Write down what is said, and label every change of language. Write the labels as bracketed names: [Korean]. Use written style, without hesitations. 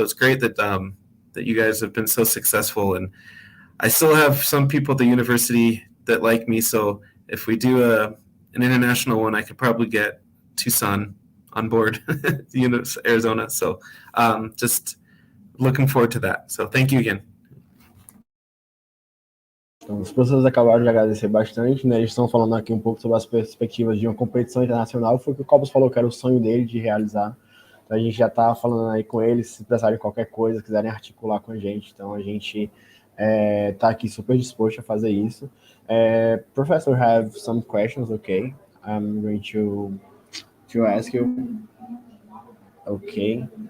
[English] So it's great that that you guys have been so successful, and I still have some people at the university that like me. So if we do an international one, I could probably get Tucson on board, Arizona. So just looking forward to that. So thank you again. [Portuguese] Então, as pessoas acabaram de agradecer bastante, né? Eles estão falando aqui um pouco sobre as perspectivas de uma competição internacional. Foi o que o Cobos falou que era o sonho dele de realizar. Então, a gente já está falando aí com eles, se precisarem de qualquer coisa, quiserem articular com a gente. Então, a gente está aqui super disposto a fazer isso. [English] Professor, have some questions, okay? I'm going to ask you. Okay.